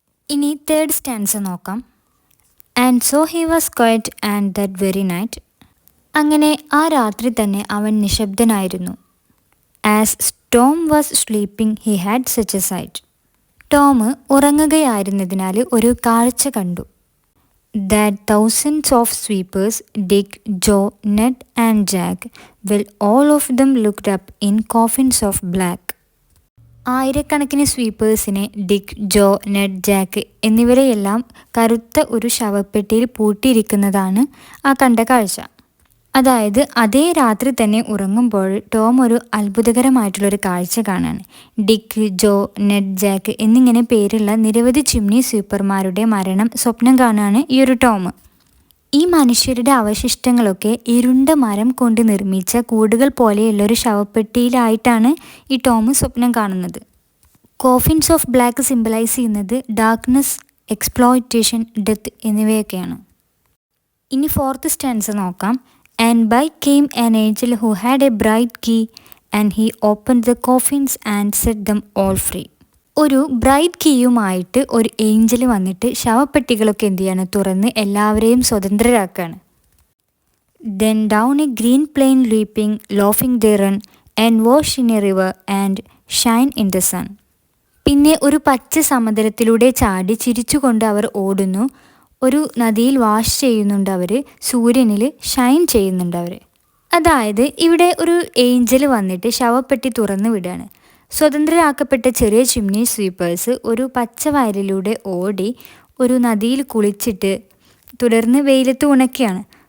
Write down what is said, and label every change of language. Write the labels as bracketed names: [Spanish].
[Malayalam] ഇനി third stanza നോക്കാം. [English] And so he was quiet and that very night. [Malayalam] അങ്ങനെ ആ രാത്രി തന്നെ അവൻ നിശബ്ദനായിരുന്നു. [English] As Tom was sleeping he had such a sight. [Malayalam] Tom ഉറങ്ങുകയായിരുന്നതിനാൽ ഒരു കാഴ്ച കണ്ടു. [English] That thousands of sweepers, Dick, Joe, Ned and Jack, well, all of them looked up in coffins of black. [Malayalam] ആയിരക്കണക്കിന് സ്വീപ്പേഴ്സിനെ ഡിക്ക്, ജോ, നെഡ്, ജാക്ക് എന്നിവരെയെല്ലാം കറുത്ത ഒരു ശവപ്പെട്ടിയിൽ പൂട്ടിയിരിക്കുന്നതാണ് ആ കണ്ട കാഴ്ച. അതായത് അതേ രാത്രി തന്നെ ഉറങ്ങുമ്പോൾ ടോം ഒരു അത്ഭുതകരമായിട്ടുള്ളൊരു കാഴ്ച കാണാണ്. ഡിക്ക്, ജോ, നെഡ്, ജാക്ക് എന്നിങ്ങനെ പേരുള്ള നിരവധി ചിമ്നി സ്വീപ്പർമാരുടെ മരണം സ്വപ്നം കാണാണ് ഈ ഒരു ടോം. ഈ മനുഷ്യരുടെ അവശിഷ്ടങ്ങളൊക്കെ ഇരുണ്ട മരം കൊണ്ട് നിർമ്മിച്ച കൂടുകൾ പോലെയുള്ളൊരു ശവപ്പെട്ടിയിലായിട്ടാണ് ഈ ടോം സ്വപ്നം കാണുന്നത്. കോഫിൻസ് ഓഫ് ബ്ലാക്ക് സിംബലൈസ് ചെയ്യുന്നത് ഡാർക്ക്നെസ്, എക്സ്പ്ലോയിറ്റേഷൻ, ഡെത്ത് എന്നിവയൊക്കെയാണ്. ഇനി ഫോർത്ത് സ്റ്റാൻസ നോക്കാം. [English] And by came an angel who had a bright key, and he opened the coffins and set them all free. [Malayalam] ഒരു ബ്രൈറ്റ് കീയുമായിട്ട് ഒരു ഏഞ്ചൽ വന്നിട്ട് ശവപ്പെട്ടികളൊക്കെ എന്ത് ചെയ്യാണ്, തുറന്ന് എല്ലാവരെയും സ്വതന്ത്രരാക്കുകയാണ്. [English] Then down a green plain leaping, laughing they run, and wash in a river and shine in the sun. [Malayalam] പിന്നെ ഒരു പച്ച സമതലത്തിലൂടെ ചാടി ചിരിച്ചുകൊണ്ട് അവർ ഓടുന്നു. ഒരു നദിയിൽ വാഷ് ചെയ്യുന്നുണ്ട് അവർ, സൂര്യനിൽ ഷൈൻ ചെയ്യുന്നുണ്ട് അവർ. അതായത് ഇവിടെ ഒരു ഏഞ്ചൽ വന്നിട്ട് ശവപ്പെട്ടി തുറന്നു വിടുകയാണ്. സ്വതന്ത്രരാക്കപ്പെട്ട ചെറിയ ചിമ്നി സ്വീപ്പേഴ്സ് ഒരു പച്ച വയലിലൂടെ ഓടി ഒരു നദിയിൽ കുളിച്ചിട്ട് തുടർന്ന് വെയിലത്ത് ഉണക്കിയാണ്.